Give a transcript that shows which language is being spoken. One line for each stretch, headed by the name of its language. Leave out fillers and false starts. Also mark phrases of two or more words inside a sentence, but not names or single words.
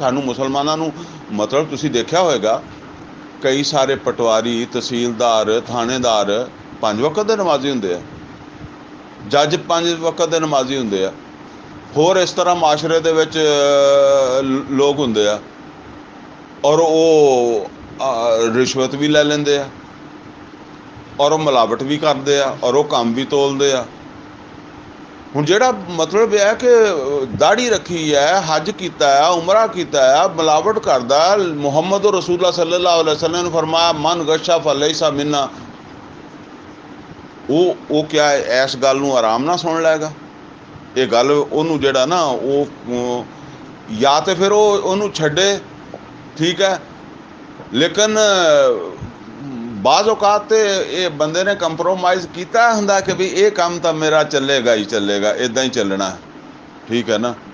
Punjabi: ਸਾਨੂੰ ਮੁਸਲਮਾਨਾਂ ਨੂੰ ਮਤਲਬ ਤੁਸੀਂ ਦੇਖਿਆ ਹੋਏਗਾ ਕਈ ਸਾਰੇ ਪਟਵਾਰੀ, ਤਹਿਸੀਲਦਾਰ, ਥਾਣੇਦਾਰ 5 ਵਕਤ ਦੇ ਨਮਾਜ਼ੀ ਹੁੰਦੇ ਆ, ਜੱਜ 5 ਵਕਤ ਦੇ ਨਮਾਜ਼ੀ ਹੁੰਦੇ ਆ, ਹੋਰ ਇਸ ਤਰ੍ਹਾਂ ਮਾਸ਼ਰੇ ਦੇ ਵਿੱਚ ਲੋਕ ਹੁੰਦੇ ਆ ਔਰ ਉਹ ਰਿਸ਼ਵਤ ਵੀ ਲੈ ਲੈਂਦੇ ਆ ਔਰ ਉਹ ਮਿਲਾਵਟ ਵੀ ਕਰਦੇ ਆ ਔਰ ਉਹ ਕੰਮ ਵੀ ਤੋਲਦੇ ਆ। ਹੁਣ ਜਿਹੜਾ ਮਤਲਬ ਇਹ ਹੈ ਕਿ ਦਾੜੀ ਰੱਖੀ ਹੈ, ਹੱਜ ਕੀਤਾ ਹੈ, ਉਮਰਾ ਕੀਤਾ ਹੈ, ਮਿਲਾਵਟ ਕਰਦਾ, ਮੁਹੰਮਦ
Arabic: رسول الله صلى الله عليه وسلم
Punjabi: ਨੇ ਫਰਮਾਇਆ
Arabic: من غش فليس منا,
Punjabi: ਉਹ ਕਿਆ ਇਸ ਗੱਲ ਨੂੰ ਆਰਾਮ ਨਾਲ ਸੁਣ ਲਏਗਾ? ਇਹ ਗੱਲ ਉਹਨੂੰ ਜਿਹੜਾ ਨਾ ਉਹ ਜਾਂ ਤਾਂ ਫਿਰ ਉਹਨੂੰ ਛੱਡੇ, ਠੀਕ ਹੈ, ਲੇਕਿਨ ਬਾਜ਼ ਔਕਾਤ ਤੇ ਇਹ ਬੰਦੇ ਨੇ ਕੰਪਰੋਮਾਈਜ਼ ਕੀਤਾ ਹੁੰਦਾ ਕਿ ਵੀ ਇਹ ਕੰਮ ਤਾਂ ਮੇਰਾ ਚੱਲੇਗਾ ਹੀ ਚੱਲੇਗਾ, ਇੱਦਾਂ ਹੀ ਚੱਲਣਾ, ਠੀਕ ਹੈ ਨਾ।